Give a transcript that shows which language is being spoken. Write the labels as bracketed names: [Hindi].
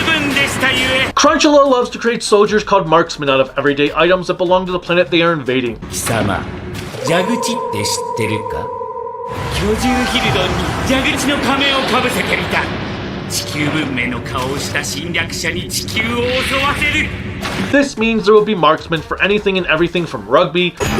[English] Crunchula loves to create soldiers called marksmen out of everyday items that belong to the planet they are invading. [Japanese] 貴様、蛇口って知ってるか？居住ヒルドンに蛇口の仮面をかぶせてみた。地球文明の顔をした侵略者に地球を襲わせる。 [English] This means there will be marksmen for anything and everything from rugby